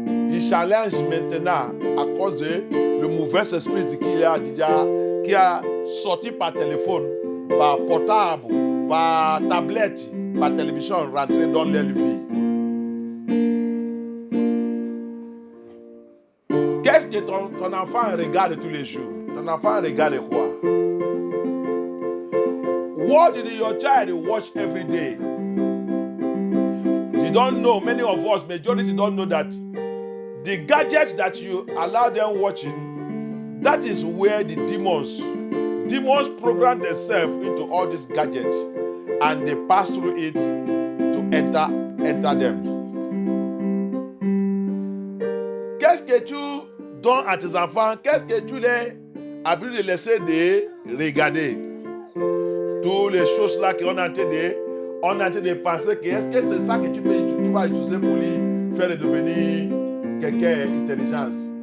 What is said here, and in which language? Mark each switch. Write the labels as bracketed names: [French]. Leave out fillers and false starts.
[French] Il challenge maintenant à cause de le mauvais esprit qui a sorti par téléphone, par portable, par tablette, par télévision, rentré dans leur vie. Qu'est-ce que ton enfant regarde tous les jours? Ton enfant regarde quoi? [English] What did your child watch every day? You don't know, many of us, majority don't know that the gadgets that you allow them watching, that is where the demons program themselves into all these gadgets and they pass through it to enter them. [French] Qu'est-ce que tu donnes à tes enfants? Qu'est-ce que tu les habitues de laisser de regarder? Toutes les choses là qu'on a en train de penser que est-ce que c'est ça que tu vas utiliser pour lui faire devenir quelqu'un d'intelligence?